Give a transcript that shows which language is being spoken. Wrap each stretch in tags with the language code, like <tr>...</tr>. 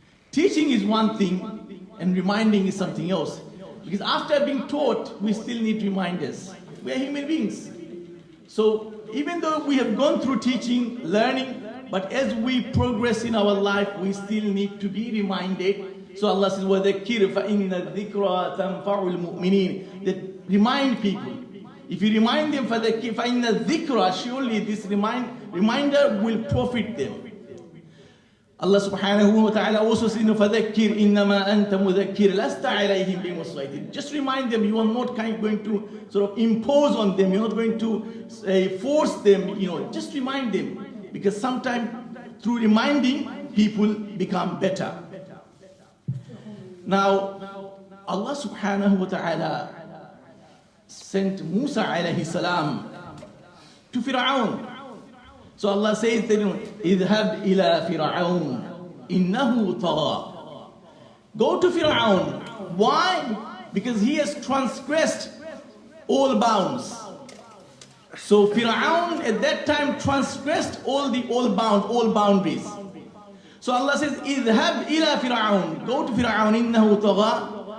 <en>Teaching is one thing, and reminding is something else. Because after being taught, we still need reminders. We are human beings. So even though we have gone through teaching, learning, but as we progress in our life, we still need to be reminded. So Allah says,</en> <ar>وَذَكِّرْ فَإِنَّ الذِّكْرَى تَنْفَعُ الْمُؤْمِنِينَ.</ar> <en>That remind people. If you remind them,</en> <ar>فَإِنَّ الذِّكْرَى,</ar> <en>surely this reminder will profit them. Allah subhanahu wa ta'ala also says,</en> <ar>فَذَكِّرْ إِنَّمَا أَنْتَ مُذَكِّرْ لَسْتَ عَلَيْهِمْ بِمُصْلَيْتٍ.</ar> <en>Just remind them. You are not going to sort of impose on them. You're not going to force them. Just remind them. Because sometimes through reminding, people become better. Now, Allah subhanahu wa ta'ala sent Musa alayhi salam to Fir'aun. So Allah says that,</en> <ar>اذهب إلى فرعون إنه طغى.</ar> <en>Go to Fir'aun. Why? Because he has transgressed all bounds. So Fir'aun at that time transgressed all boundaries. So Allah says,</en> <ar>اذهب إلى فرعون.</ar> <en>Go to Fir'aun</en> <ar>إنه طغى.</ar>